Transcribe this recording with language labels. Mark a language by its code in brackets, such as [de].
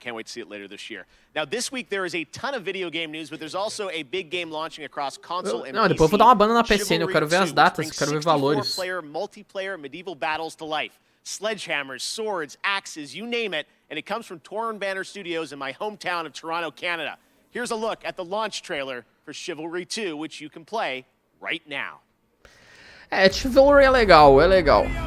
[en] Can't wait to see it later this year. Now, this week there is a ton of video game news, but there's also a big game launching across console and [pt] Não, [en] PC. [pt] depois eu vou dar uma banda na PC, né? Eu quero ver as datas, eu quero ver valores. [en] Player, multiplayer, medieval battles to life. Sledgehammers, swords, axes, you name it, and it comes from Torn Banner Studios in my hometown of Toronto, Canada. Here's a look at the launch trailer for Chivalry 2, which you can play right now. [pt] É, Chivalry é legal, é legal.